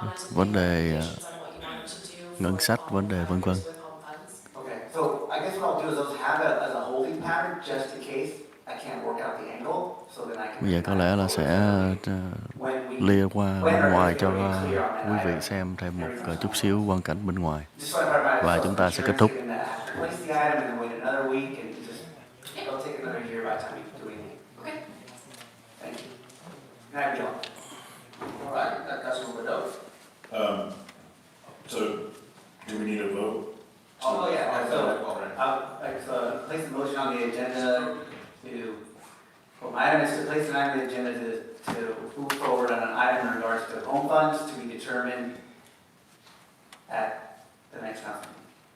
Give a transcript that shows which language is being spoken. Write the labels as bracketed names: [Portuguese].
[Vietnamese] Vấn đề ngân sách, vấn đề vân vân. [English] Okay, so I guess what I'll do is I'll have it as a holding pattern just in case I can't work out the angle, so then I can. [Vietnamese] Bây giờ có lẽ là sẽ lia qua bên ngoài cho quý vị xem thêm một chút xíu quang cảnh bên ngoài. Và chúng ta sẽ kết thúc. [English] Place the item and then wait another week and it'll take another year by the time we do anything. Okay. Thank you. Now you All right, that Councilmember Doe. So do we need a vote? Oh, yeah, so I'll place a motion on the agenda my item is to place an item on the agenda to move forward on an item in regards to home funds to be determined at the next council meeting.